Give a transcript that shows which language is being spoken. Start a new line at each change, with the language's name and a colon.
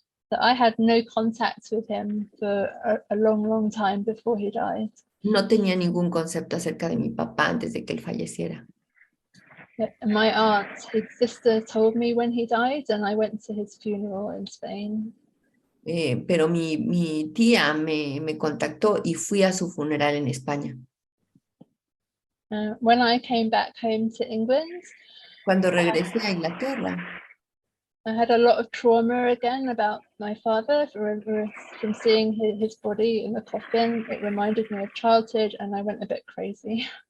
English: So I had no contact with him for a long time before he died.
Spanish: No tenía ningún concepto acerca de mi papá antes de que él falleciera.
English: My aunt, his sister, told me when he died, and I went to his funeral in Spain.
Spanish: Pero mi tía me contactó y fui a su funeral en España.
English: When I came back home to England,
Spanish: Cuando regresé a Inglaterra,
English: I had a lot of trauma again about my father from seeing his body in the coffin. It reminded me of childhood, and I went a bit crazy.